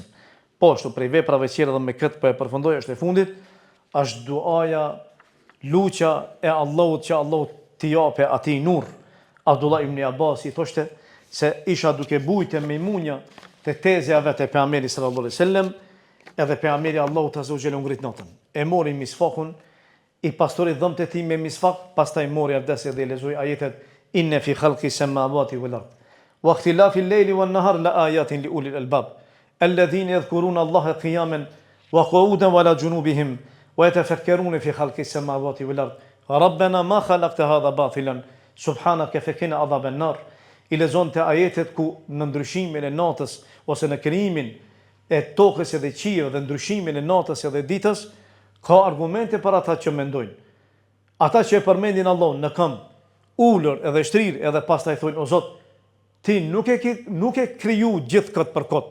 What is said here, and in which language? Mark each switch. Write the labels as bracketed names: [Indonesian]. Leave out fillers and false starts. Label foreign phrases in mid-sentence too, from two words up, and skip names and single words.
[Albanian] Po ashtu prej veprave të tjera dhe me këtë po e përfundoj është e fundit, është duaja, luçja e Allahut që Allahu t'i japë atij nur. Abdullah ibn Abbas i thoshte se isha duke bujtë me munja të tezja vetë e pejgamberit [Arabic] صلى الله عليه وسلم, [Albanian] edhe pejgamberi Allahut [Arabic] عز وجل [Albanian] ngrit notën. E mori misfakun, i pastori dhëmtë e tij me misfak, pastaj mori abdesi dhe lexoi ajetet [Arabic] إن في خلق السماوات والأرض واختلاف الليل والنهار لآيات لأولي الألباب الذين يذكرون الله قياما وقعودا وعلى جنوبهم ويتفكرون في خلق السماوات والأرض ربنا ما خلقت هذا باطلا سبحانك فقنا عذاب النار. [Albanian] I lexon të ajetet ku në ndryshimin e natës ose në krijimin e tokës edhe qiellit dhe ndryshimin e natës edhe ditës ka argumente për ata që mendojnë. Ata që e përmendin Allahun në këmbë, ulur edhe shtrir edhe pastaj thonë o Zot, ti nuk e kriju gjithë këtë për kot.